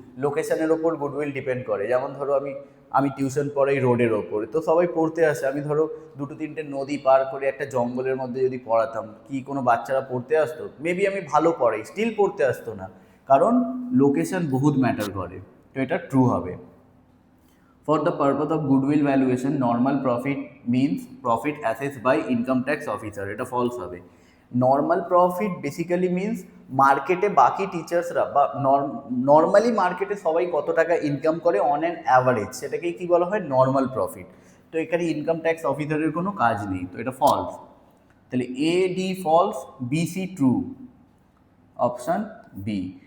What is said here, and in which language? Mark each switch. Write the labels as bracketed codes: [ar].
[bn] লোকেশনের ওপর goodwill depend করে। যেমন ধরো আমি টিউশন পড়াই রোডের ওপরে, তো সবাই পড়তে আসে। আমি ধরো 2-3টে নদী পার করে একটা জঙ্গলের মধ্যে যদি পড়াতাম, কি কোনো বাচ্চারা পড়তে আসতো? মেবি আমি ভালো পড়াই, স্টিল পড়তে আসতো না, কারণ লোকেশন বহুত ম্যাটার করে। তো এটা ট্রু হবে। [en] For the purpose of goodwill valuation, normal profit means profit assessed by income tax officer. [bn] এটা ফলস হবে। নর্মাল প্রফিট বেসিক্যালি মিনস মার্কেটে বাকি টিচার্সরা বা নর্মালি মার্কেটে সবাই কত টাকা ইনকাম করে অন অ্যান অ্যাভারেজ, সেটাকেই কি বলা হয় নর্মাল প্রফিট। তো এখানে ইনকাম ট্যাক্স অফিসারের কোনো কাজ নেই, তো এটা ফলস। তাহলে A D false, B C true, option B.